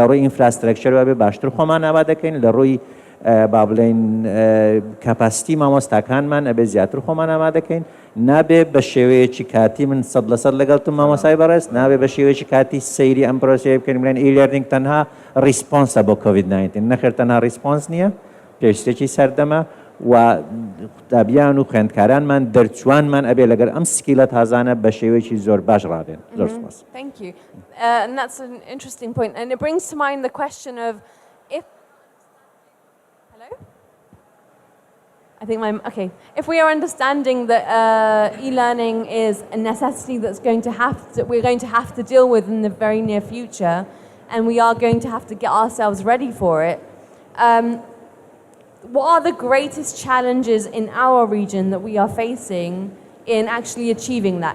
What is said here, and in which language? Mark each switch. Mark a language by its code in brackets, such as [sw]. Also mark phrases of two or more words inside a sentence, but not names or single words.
[ckb] ڕووی ئینفراسترەکچەر ئەبێ باشتر خۆمان ئامادەکەین لە ڕووی با بڵێن کەپاسیتی مامۆستاکانمان ئەبێ زیاتر خۆمان ئامادەکەین نابێ بە شێوەیەکی کاتی من 100% لەگەڵتم مامۆسای بەڕێز نابێ بە شێوەیەکی کاتی سەیری ئەم پرۆسەیە بکەین بڵێن ئیلێرنینگ تەنها ریسپۆنسە بۆ کۆڤید-19 نەخێر تەنها ریسپۆنس نییە پێویستێکی سەردەمە و قوتابیان و خوێندکارانمان دەرچوانمان ئەبێ لەگەر ئەم سکیلە تازانە بە شێوەیەکی زۆر باش ڕابێن. زۆر سپاس. [en] Thank you. And that's an interesting point. And it brings to mind the question of if... Hello? I think okay. If we are understanding that e-learning is a necessity we're going to have to deal with in the very near future, and we are going to have to get ourselves ready for it, what are the greatest challenges in our region that we are facing in actually achieving that?